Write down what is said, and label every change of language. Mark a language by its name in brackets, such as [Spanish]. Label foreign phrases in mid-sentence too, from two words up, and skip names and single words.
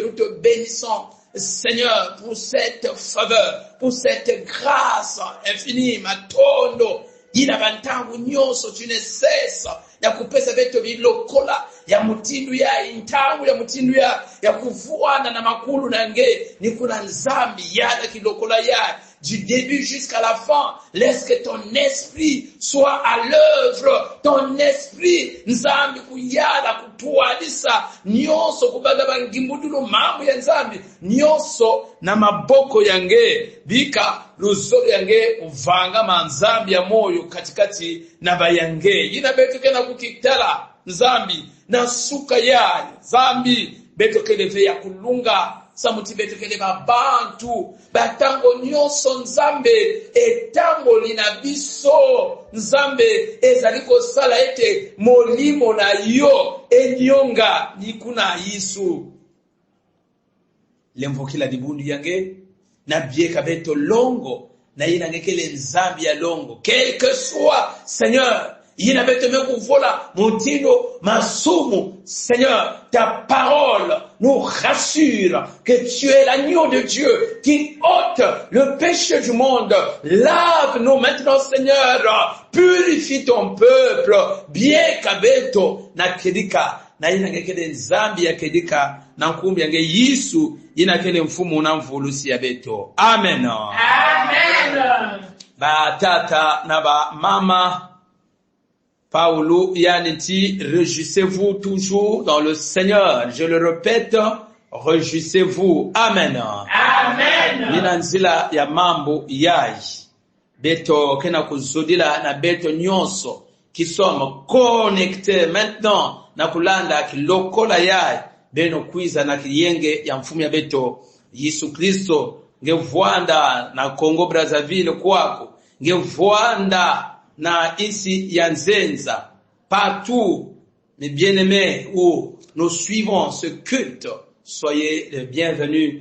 [French] Nous te bénissons Seigneur pour cette faveur, pour cette grâce infinie. [Kituba (Democratic Republic of Congo)] Matondo ina bantangu nyoso [French] tu ne cesses [Kituba (Democratic Republic of Congo)] ya kupesa beto bilokola ya mutindu ya intangu ya mutindu ya kuvuana na makulu na nge ni kuna nzambi ya kilokola ya [French] du début jusqu'à la fin. Laisse que ton esprit soit à l'œuvre. Ton esprit [Kituba (Democratic Republic of Congo)] nzambi kuyala kutualisa nyonso kubaga bangimbudulo mambo ya nzambi nyonso na maboko yange bika luzolo yange uvanga manzambi ya moyo katikati na bayange ina beto kena kukitala nzambi na suka ya nzambi beto keleve ya kulunga samuti beto keleve bantu batango nyonso nzambe etango lina [Lingala] biso nzambe ezaliko sala ete molimo na yo [Kituba (Democratic Republic of Congo)] enyonga nikuna Yesu lemvokila dibundu yange na bieka beto longo na ina ngekele nzambi ya longo [French] quel que soit Seigneur [Kituba (Democratic Republic of Congo)] yina beto mekuvola mutindo masumu [French] Seigneur ta parole nous rassure que tu es l'agneau de Dieu qui ôte le péché du monde. Lave-nous maintenant Seigneur, purifie ton peuple [Kituba (Democratic Republic of Congo)] bien kabeto na kedika na inangekele nzambi ya kedika na nkumbi yange Yesu inakele mfumu unamvulusi ya beto. Amen. Amen. Ba tata na ba mama Paulo yaniti, [French] réjouissez-vous toujours dans le Seigneur. Je le répète, réjouissez-vous. Amen. Amen. [Kituba (Democratic Republic of Congo)] Ninanzila ya mambo yai beto kena kuzudila na beto nyonso [French] qui sommes connectés maintenant [Kituba (Democratic Republic of Congo)] na kulanda kilokola yai beno kwiza na kiyenge ya mfumu ya beto Yesu Kristo ngevwanda na Congo Brazzaville kwako ngevwanda na isi ya Nzenza [French] partout mes bien-aimés où nous suivons ce culte, soyez les bienvenus.